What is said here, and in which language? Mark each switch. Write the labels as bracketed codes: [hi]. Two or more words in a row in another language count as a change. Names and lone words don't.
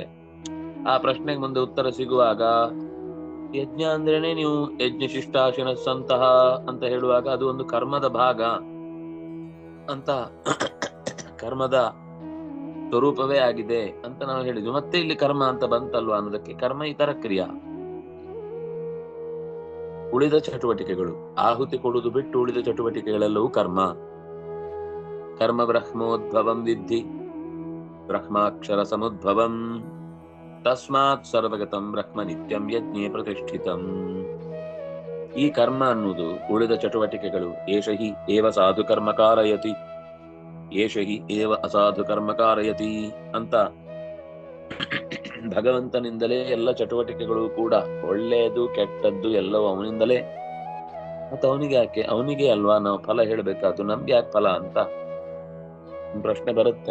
[kn] ಆ ಪ್ರಶ್ನೆಗೆ ಮುಂದೆ ಉತ್ತರ ಸಿಗುವಾಗ, ಯಜ್ಞ ಅಂದ್ರೇನೆ ನೀವು [sa] ಯಜ್ಞ ಶಿಷ್ಟಾಶಿನ ಸಂತಹ [kn] ಅಂತ ಹೇಳುವಾಗ ಅದು ಒಂದು ಕರ್ಮದ ಭಾಗ ಅಂತ, ಕರ್ಮದ ಸ್ವರೂಪವೇ ಆಗಿದೆ ಅಂತ ನಾವು ಹೇಳಿದ್ವಿ. ಮತ್ತೆ ಇಲ್ಲಿ ಕರ್ಮ ಅಂತ ಬಂತಲ್ವಾ ಅನ್ನೋದಕ್ಕೆ, ಕರ್ಮ ಇತರ ಕ್ರಿಯಾ, ಉಳಿದ ಚಟುವಟಿಕೆಗಳು. ಆಹುತಿ ಕೊಡುವುದು ಬಿಟ್ಟು ಉಳಿದ ಚಟುವಟಿಕೆಗಳೆಲ್ಲವೂ ಕರ್ಮ. [sa] ಕರ್ಮ ಬ್ರಹ್ಮೋದ್ಭವಂ ವಿದ್ಧಿ ಬ್ರಹ್ಮಾಕ್ಷರ ಸಮುದ್ಭವಂ ತಸ್ಮಾತ್ ಸರ್ವಗತಂ ಬ್ರಹ್ಮ ನಿತ್ಯಂ ಯಜ್ಞೇ ಪ್ರತಿಷ್ಠಿತಂ. [kn] ಈ ಕರ್ಮ ಅನ್ನುವುದು ಉಳಿದ ಚಟುವಟಿಕೆಗಳು. [sa] ಏಷ ಹಿ ಏವ ಸಾಧು ಕರ್ಮ ಕಾರಯತಿ, [kn] ಏಷ ಹಿ ಏವ ಅಸಾಧು ಕರ್ಮ ಕಾರಯತಿ ಅಂತ ಭಗವಂತನಿಂದಲೇ ಎಲ್ಲ ಚಟುವಟಿಕೆಗಳು ಕೂಡ, ಒಳ್ಳೆಯದು ಕೆಟ್ಟದ್ದು ಎಲ್ಲವೂ ಅವನಿಂದಲೇ. ಮತ್ತೆ ಅವನಿಗೆ ಯಾಕೆ? ಅವನಿಗೆ ಅಲ್ವಾ ನಾವು ಫಲ ಹೇಳ್ಬೇಕಾದ್ದು, ನಮ್ಗೆ ಯಾಕೆ ಫಲ ಅಂತ ಪ್ರಶ್ನೆ ಬರುತ್ತೆ.